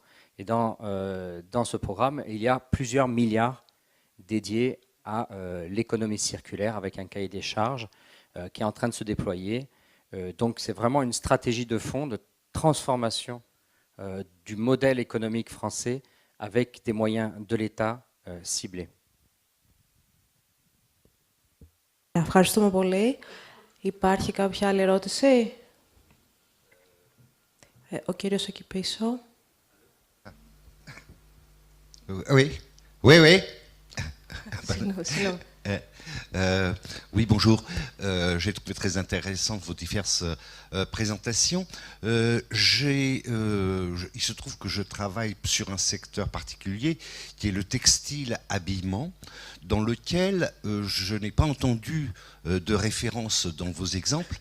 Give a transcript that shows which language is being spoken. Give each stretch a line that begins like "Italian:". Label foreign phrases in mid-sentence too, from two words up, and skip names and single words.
French: Et dans ce programme, il y a plusieurs milliards dédiés à l'économie circulaire avec un cahier des charges qui est en train de se déployer. Donc c'est vraiment une stratégie de fond de transformation du modèle économique français avec des moyens de l'État ciblés.
Greek: Ευχαριστούμε πολύ. Υπάρχει κάποια άλλη ερώτηση? Ο κύριος εκεί πίσω.
French: Oui. Sinon. Oui, bonjour. J'ai trouvé très intéressantes vos diverses présentations. Il se trouve que je travaille sur un secteur particulier qui est le textile habillement, dans lequel je n'ai pas entendu de référence dans vos exemples.